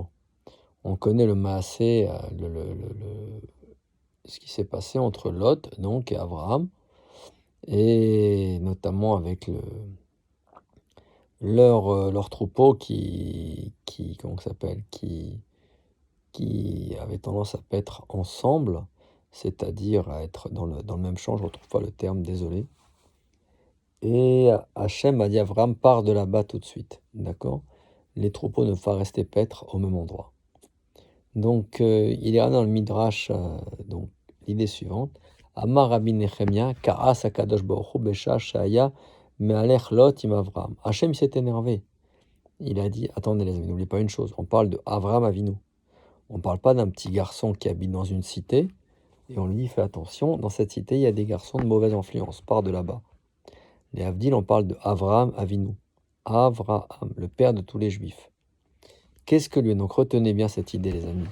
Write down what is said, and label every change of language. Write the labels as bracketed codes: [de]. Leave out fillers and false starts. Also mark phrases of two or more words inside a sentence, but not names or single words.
[fr] On connaît le maasé, ce qui s'est passé entre Lot donc et Abraham, et notamment avec leur troupeau comment ça s'appelle, qui avait tendance à paître ensemble, c'est-à-dire à être dans le même champ, je ne retrouve pas le terme, désolé. Et Hachem a dit à Abraham, pars de là-bas tout de suite, d'accord? Les troupeaux ne vont pas rester paître au même endroit. Donc, il y a dans le Midrash, donc, l'idée suivante. [he] אמר רבי נחמיה כעס הקדוש ברוך הוא בשעה שהיה מהלך לוט עם אברם. [fr] Hachem s'est énervé. Il a dit, attendez les amis, n'oubliez pas une chose, on parle de [he] אברם אבינו. [fr] On ne parle pas d'un petit garçon qui habite dans une cité, et on lui dit, fais attention, dans cette cité, il y a des garçons de mauvaise influence, pars de là-bas. Les Avdil, on parle de [he] אברם אבינו. [fr] Avraham, le père de tous les juifs. Qu'est-ce que lui, donc retenez bien cette idée les amis.